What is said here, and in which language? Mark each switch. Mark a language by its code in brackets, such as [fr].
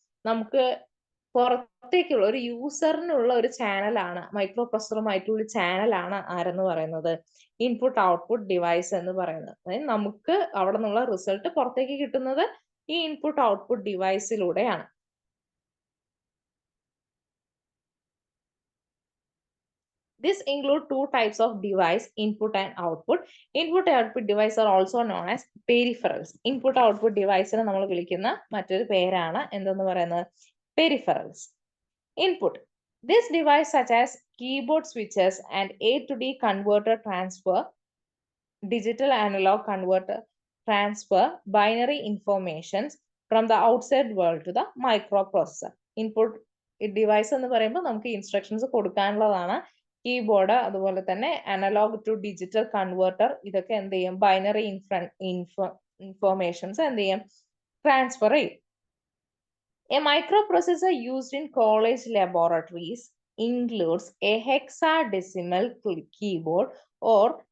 [ml] നമുക്ക് പുറത്തേക്കുള്ള ഒരു യൂസറിനുള്ള ഒരു ചാനലാണ്, മൈക്രോ പ്രൊസസറുമായിട്ടുള്ള ചാനലാണ് ആരെന്ന് പറയുന്നത്? ഇൻപുട്ട് ഔട്ട്പുട്ട് ഡിവൈസ് എന്ന് പറയുന്നത്. അതായത് നമുക്ക് അവിടെ നിന്നുള്ള റിസൾട്ട് പുറത്തേക്ക് കിട്ടുന്നത് ഈ input output ഡിവൈസിലൂടെയാണ്. [en] This include two types of device, input and output. Input and output device are also known as peripherals. [ml] Input output device നെ നമ്മൾ വിളിക്കുന്ന മറ്റൊരു പേരാണ് എന്തെന്ന് പറയുന്നത്? [en] Peripherals. Input. This device such as keyboard switches and A to D converter transfer, digital analog converter transfer binary informations from the outside world to the microprocessor. [ml] Input device എന്ന് പറയുമ്പോൾ നമുക്ക് ഇൻസ്ട്രക്ഷൻസ് കൊടുക്കാനുള്ളതാണ്. കീബോർഡ്, അതുപോലെ തന്നെ analogue to digital converter, ഇതൊക്കെ എന്ത് ചെയ്യും? Binary informations എന്ത് ചെയ്യും? ട്രാൻസ്ഫർ ചെയ്യും. [en] A microprocessor used in college laboratories includes a hexadecimal keyboard or